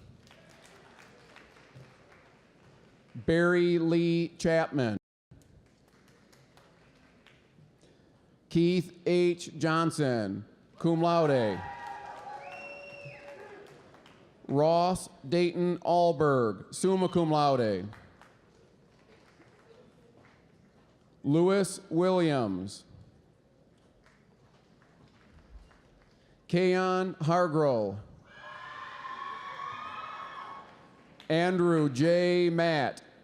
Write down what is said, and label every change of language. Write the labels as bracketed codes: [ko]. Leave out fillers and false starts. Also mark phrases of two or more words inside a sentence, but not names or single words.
[en] Barry Lee Chapman. Keith H. Johnson, [la] cum laude. [en] Ross Dayton Allberg, [la] summa cum laude. [en] Lewis Williams. Kayon Hargrove. Andrew J. Matt.